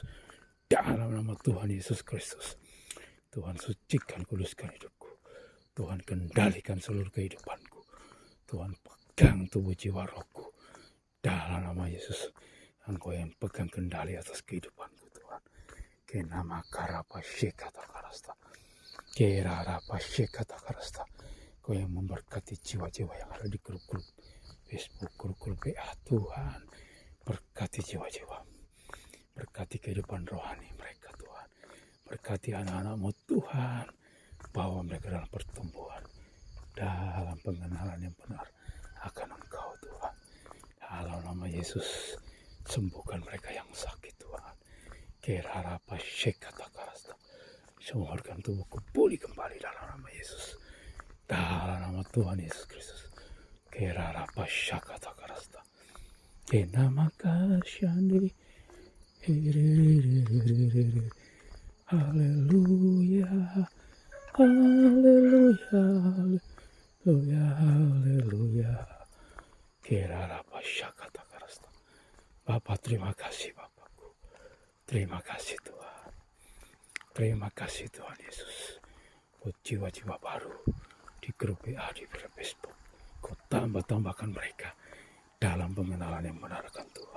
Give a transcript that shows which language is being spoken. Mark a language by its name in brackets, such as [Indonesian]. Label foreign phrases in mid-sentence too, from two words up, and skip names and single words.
[Indonesian] Dalam nama Tuhan Yesus Kristus. Tuhan sucikan, kuduskan hidupku. Tuhan kendalikan seluruh kehidupanku. Tuhan pegang tubuh jiwa rohku. Dalam nama Yesus. Engkau yang pegang kendali atas kehidupanku Tuhan. Kenama karapa kata karasta. Kerarapa kata karasta. Kau yang memberkati jiwa-jiwa yang ada di grup-grup Facebook, grup-grup WA Tuhan. Berkati jiwa-jiwa. Berkati kehidupan rohani mereka Tuhan. Berkati anak-anak-Mu Tuhan. Bawa mereka dalam pertumbuhan. Dalam pengenalan yang benar akan Engkau Tuhan. Dalam nama Yesus. Sembuhkan mereka yang sakit Tuhan. Kerarapa kata karasta. Semua organ tubuhku pulih kembali dalam nama Yesus. Dalam nama Tuhan Yesus Kristus. Kerarapa kata karasta. Kenama kasyandi. Haleluya. Haleluya. Haleluya. Haleluya. Kerarapa kata karasta. Bapak, terima kasih Bapakku. Terima kasih Tuhan. Terima kasih Tuhan Yesus. Buat jiwa-jiwa baru di grup WA, di Facebook. Kau tambahkan mereka dalam pengenalan yang benar akan Tuhan.